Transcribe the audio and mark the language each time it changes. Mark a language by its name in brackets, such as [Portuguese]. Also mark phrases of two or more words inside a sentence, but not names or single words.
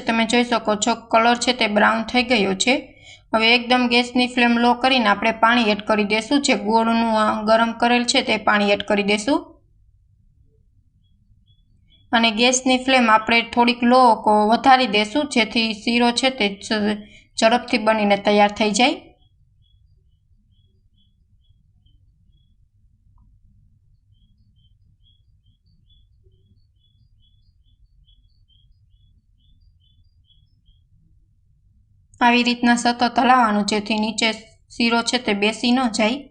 [Gujarati] તમે જોઈ શકો છો કલર છે તે બ્રાઉન થઈ ગયો છે। હવે એકદમ ગેસની [English] flame low [Gujarati] કરીને આપણે પાણી એડ કરી દેશું। જે ગોળનું ગરમ કરેલ છે તે પાણી એડ કરી દેશું અને ગેસની ફ્લેમ આપણે થોડીક લો વધારી દેશું, જેથી શીરો છે તે ઝડપથી બનીને તૈયાર થઈ જાય। આવી રીતના સતત હલાવવાનું જેથી નીચે શીરો છે તે બેસી ન જાય।